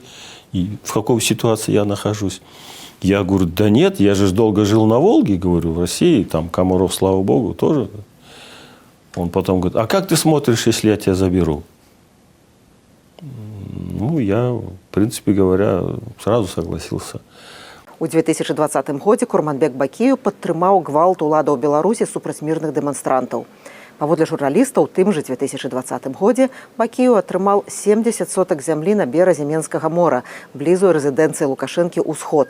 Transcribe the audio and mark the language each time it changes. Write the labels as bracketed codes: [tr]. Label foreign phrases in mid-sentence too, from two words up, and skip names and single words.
[ru] И в какой ситуации я нахожусь? Я говорю, да нет, я же долго жил на Волге, говорю, в России. Там комаров, слава богу, тоже. Он потом говорит, а как ты смотришь, если я тебя заберу? Ну, я, в принципе говоря, сразу согласился. [be] У 2020 годзе Курманбек Бакіеў падтрымаў гвалт уладаў Беларусі супраць мірных дэманстрантаў. Паводле журналістаў, у тым жа 2020 годзе Бакіеў атрымаў 70 сотак зямлі на беразе Менскага мора, блізу рэзідэнцыі Лукашэнкі «Усход».